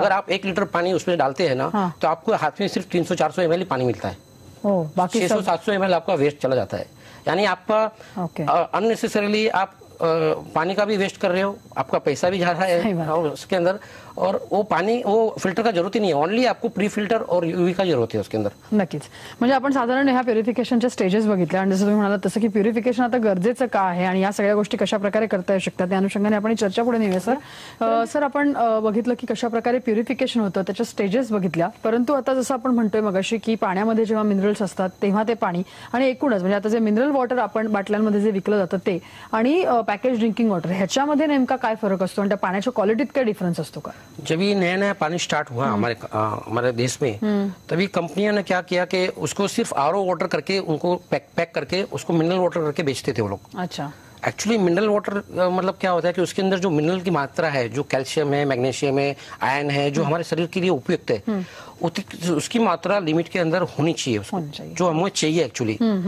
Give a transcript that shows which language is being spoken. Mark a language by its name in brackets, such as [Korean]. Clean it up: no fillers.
[Hindi] अगर आप 1 लीटर पानी उसमें डालते हैं ना, तो आपको हाथ में सिर्फ 300-400 ml पानी मिलता है, बाकी 600-700 ml आपका वेस्ट चला जाता है. यानी आपका अननेसेसरीली आप पानी का भी वेस्ट कर रहे हो, आपका पैसा भी जा रहा है उसके अंदर, और वो पाणी वो फिल्टर का जरूरत ही नाही, ओनली आपको प्री फिल्टर और यूव्ही का जरूरत आहे उसके अंदर. [Marathi] नक्कीच. म्हणजे आपण साधारण ह्या प्युरिफिकेशनच्या स्टेजेस बघितल्या आणि जसं तुम्ही म्हणालात तसं की प्युरिफिकेशन आता गरजेचं का आहे आणि या सगळ्या गोष्टी कशा प्रकारे करता येऊ शकतात त्या अनुषंगाने आपण चर्चा पुढे नेऊया. सर आपण बघितलं की कशा प्रकारे प्युरिफिकेशन होतं, त्याच्या स्टेजेस बघितल्या, परंतु आता जसं आपण म्हणतोय मगाशी की पाण्यामध्ये जेव्हा मिनरल्स असतात तेव्हा ते पाणी आणि एकूणच म्हणजे आता जे मिनरल वॉटर आपण बाटल्यांमध्ये जे विकलं जातं ते आणि पॅकेज ड्रिंकिंग वॉटर ह्याच्यामध्ये नेमका काय फरक असतो आणि त्या पाण्याच्या क्वालिटीत काय डिफरन्स असतो का? [Hindi] जब ये नया नया पानी स्टार्ट हुआ हमारे देश में, तभी कंपनियों ने क्या किया कि उसको सिर्फ आरओ वाटर करके उनको पैक करके उसको मिनरल वाटर करके बेचते थे वो लोग. अच्छा. एक्चुअली मिनरल वाटर मतलब क्या होता है कि उसके अंदर जो मिनरल की मात्रा है, जो कैल्शियम है, मैग्नीशियम है, आयरन है, जो हमारे शरीर के लिए उपयुक्त है, उसकी मात्रा लिमिट के अंदर होनी चाहिए उसको, जो हमें चाहिए एक्चुअली.